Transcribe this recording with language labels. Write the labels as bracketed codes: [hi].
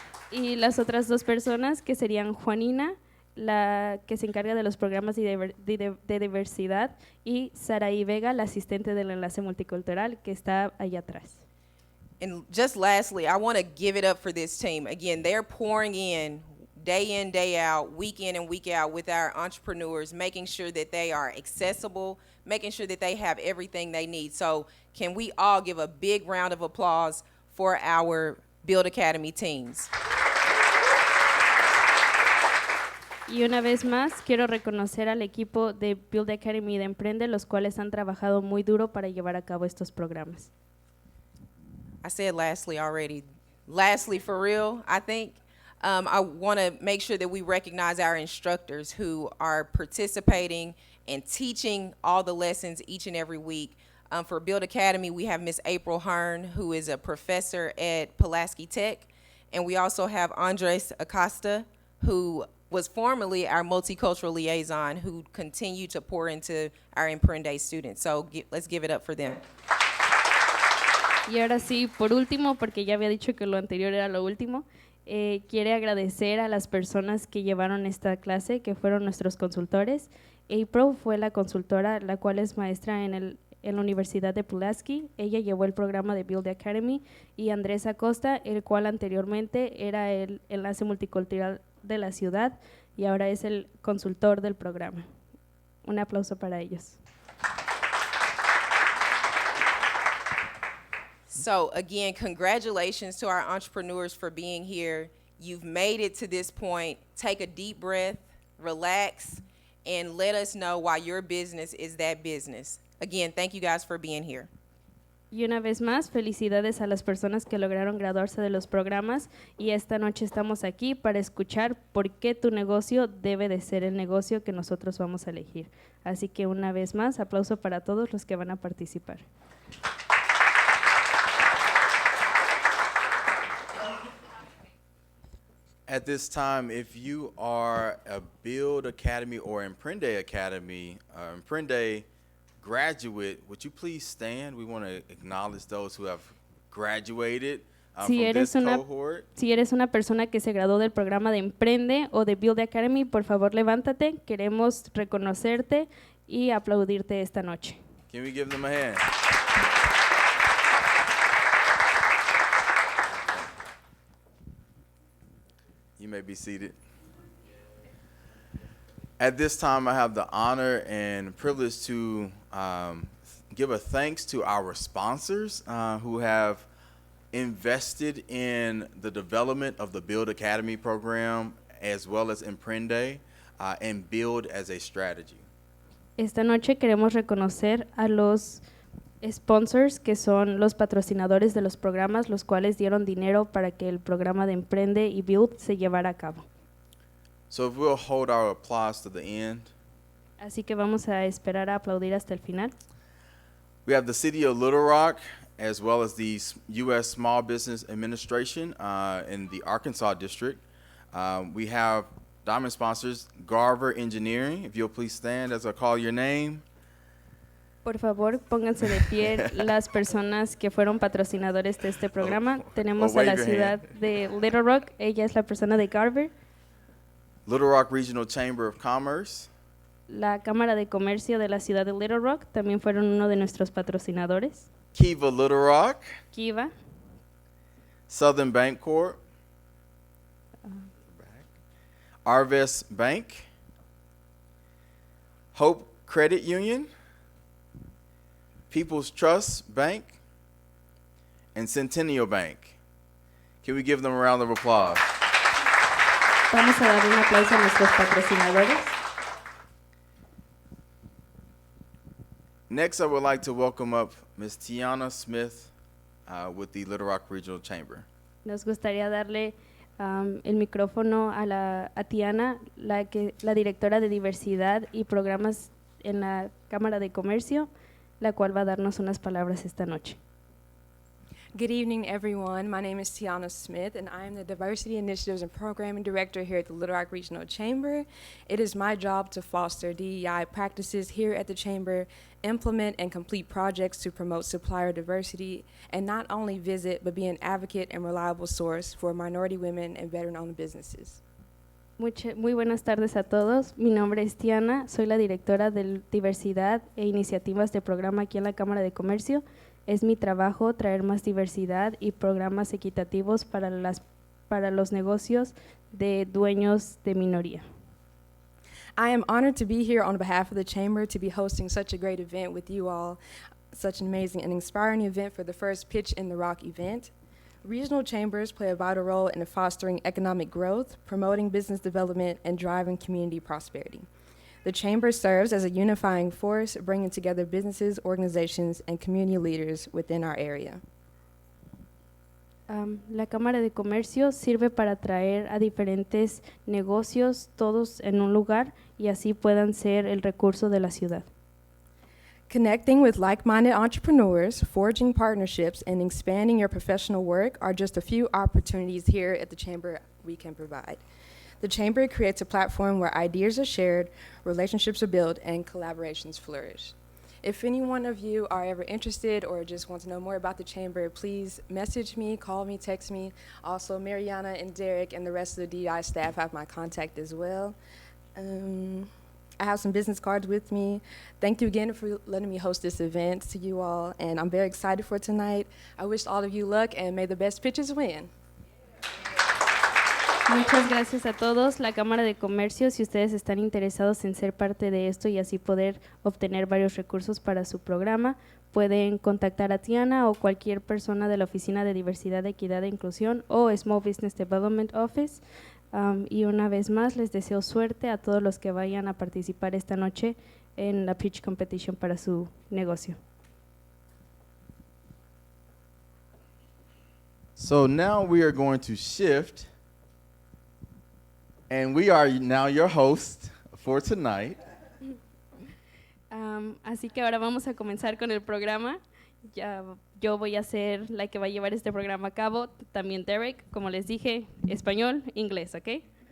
[es] Y las otras dos personas, que serían Juanina, la que se encarga de los programas de diversidad, y Saraí Vega, la asistente del enlace multicultural, que está allá atrás. [en] And just lastly, I want to give it up for this team. Again, they're pouring in, day out, week in and week out with our entrepreneurs, making sure that they are accessible, making sure that they have everything they need. So can we all give a big round of applause for our Build Academy teams? Y una vez más, quiero reconocer al equipo de Build Academy y de Emprende, los cuales han trabajado muy duro para llevar a cabo estos programas. I said lastly already. Lastly, for real, I think I want to make sure that we recognize our instructors who are participating and teaching all the lessons each and every week. For Build Academy, we have Miss April Hearn, who is a professor at Pulaski Tech. And we also have Andres Acosta, who was formerly our multicultural liaison, who continued to pour into our Emprende students. So let's give it up for them. [es] Y ahora sí, por último, porque ya había dicho que lo anterior era lo último, quiere agradecer a las personas que llevaron esta clase, que fueron nuestros consultores. April fue la consultora, la cual es maestra en la Universidad de Pulaski. Ella llevó el programa de Build the Academy. Y Andrés Acosta, el cual anteriormente era el enlace multicultural de la ciudad y ahora es el consultor del programa. Un aplauso para ellos. [en] So again, congratulations to our entrepreneurs for being here. You've made it to this point. Take a deep breath, relax, and let us know why your business is that business. Again, thank you guys for being here. [es] Y una vez más, felicidades a las personas que lograron graduarse de los programas y esta noche estamos aquí para escuchar por qué tu negocio debe de ser el negocio que nosotros vamos a elegir. Así que una vez más, aplauso para todos los que van a participar. [en] At this time, if you are a Build Academy or Emprende Academy, Emprende graduate, would you please stand? We want to acknowledge those who have graduated from this cohort. [es] Si eres una persona que se graduó del programa de Emprende o de Build Academy, por favor levántate. Queremos reconocerte y aplaudirte esta noche. [en] Can we give them a hand? You may be seated. At this time, I have the honor and privilege to give a thanks to our sponsors who have invested in the development of the Build Academy program as well as Emprende and Build as a strategy. [es] Esta noche queremos reconocer a los sponsors, que son los patrocinadores de los programas, los cuales dieron dinero para que el programa de Emprende y Build se llevara a cabo. [en] So if we'll hold our applause to the end. [es] Así que vamos a esperar a aplaudir hasta el final. [en] We have the City of Little Rock as well as the U.S. Small Business Administration in the Arkansas District. We have diamond sponsors, Garver Engineering. If you'll please stand as I call your name. [es] Por favor, pónganse de pie las personas que fueron patrocinadores de este programa. Tenemos a la ciudad de Little Rock, ella es la persona de Garver. [en] Little Rock Regional Chamber of Commerce. [es] La Cámara de Comercio de la ciudad de Little Rock también fueron uno de nuestros patrocinadores. [en] Kiva Little Rock. Kiva. Southern Bank Corp. Arvest Bank. Hope Credit Union. People's Trust Bank. And Centennial Bank. Can we give them a round of applause? [es] Vamos a dar un aplauso a nuestros patrocinadores. [en] Next, I would like to welcome up Ms. Tiana Smith with the Little Rock Regional Chamber. [es] Nos gustaría darle el micrófono a Tiana, la directora de diversidad y programas en la Cámara de Comercio, la cual va a darnos unas palabras esta noche. [en] Good evening, everyone. My name is Tiana Smith, and I am the Diversity Initiatives and Programming Director here at the Little Rock Regional Chamber. It is my job to foster DEI practices here at the Chamber, implement and complete projects to promote supplier diversity, and not only visit, but be an advocate and reliable source for minority women and veteran-owned businesses. [es] Muy buenas tardes a todos. Mi nombre es Tiana, soy la directora de Diversidad e Iniciativas de Programa aquí en la Cámara de Comercio. Es mi trabajo traer más diversidad y programas equitativos para los negocios de dueños de minoría. [en] I am honored to be here on behalf of the Chamber to be hosting such a great event with you all, such an amazing and inspiring event for the first Pitch in the Rock event. Regional chambers play a vital role in fostering economic growth, promoting business development, and driving community prosperity. The Chamber serves as a unifying force, bringing together businesses, organizations, and community leaders within our area. [es] La Cámara de Comercio sirve para traer a diferentes negocios, todos en un lugar, y así puedan ser el recurso de la ciudad. [en] Connecting with like-minded entrepreneurs, forging partnerships, and expanding your professional work are just a few opportunities here at the Chamber we can provide. The Chamber creates a platform where ideas are shared, relationships are built, and collaborations flourish. If any one of you are ever interested or just want to know more about the Chamber, please message me, call me, text me. Also, Mariana and Derek and the rest of the DI staff have my contact as well. I have some business cards with me. Thank you again for letting me host this event to you all, and I'm very excited for tonight. I wish all of you luck, and may the best pitchers win. [es] Muchas gracias a todos. La Cámara de Comercio, si ustedes están interesados en ser parte de esto y así poder obtener varios recursos para su programa, pueden contactar a Tiana o cualquier persona de la Oficina de Diversidad, Equidad e Inclusión o Small Business Development Office. Y una vez más, les deseo suerte a todos los que vayan a participar esta noche en la pitch competition para su negocio. [en] So now we are going to shift, and we are now your host for tonight. [es] Así que ahora vamos a comenzar con el programa. Ya, yo voy a ser la que va a llevar este programa a cabo. También Derek, como les dije, español, inglés, ¿ok?